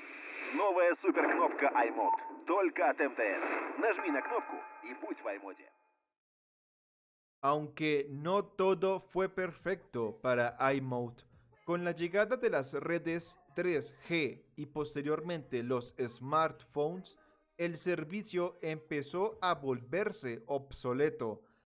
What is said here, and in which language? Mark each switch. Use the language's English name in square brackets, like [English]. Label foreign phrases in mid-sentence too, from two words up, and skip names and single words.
[Russian] Новая суперкнопка iMode. Только от МТС. Нажми на кнопку и будь в iMode. [Spanish] Aunque no todo fue perfecto para iMode, con la llegada de las redes 3G y posteriormente los smartphones, el servicio empezó a volverse obsoleto.